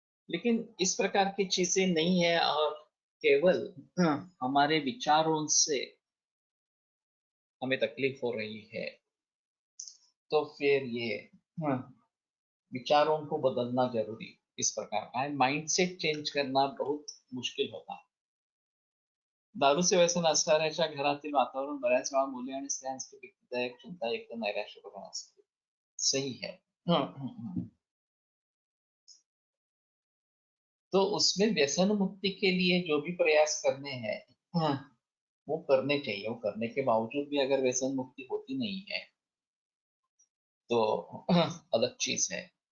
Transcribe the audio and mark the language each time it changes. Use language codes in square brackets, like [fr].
[hi] लेकिन इस प्रकार की चीजें नहीं है और केवल हमारे विचारों से हमें तकलीफ हो रही है, तो फिर ये विचारों को बदलना जरूरी इस प्रकार का है. माइंडसेट चेंज करना बहुत मुश्किल होता है. [mr] दारू से व्यसन असणाऱ्याच्या घरातील वातावरण बऱ्याच वेळा मुले आणि स्त्रियांसाठी भीतीदायक, चिंतायुक्त, नैराश्यपूर्ण असते. [hi] सही है. तो उसमें व्यसन मुक्ति के लिए जो भी प्रयास करने हैं वो करने चाहिए. वो करने के बावजूद भी अगर व्यसन मुक्ति होती नहीं है तो अलग चीज है.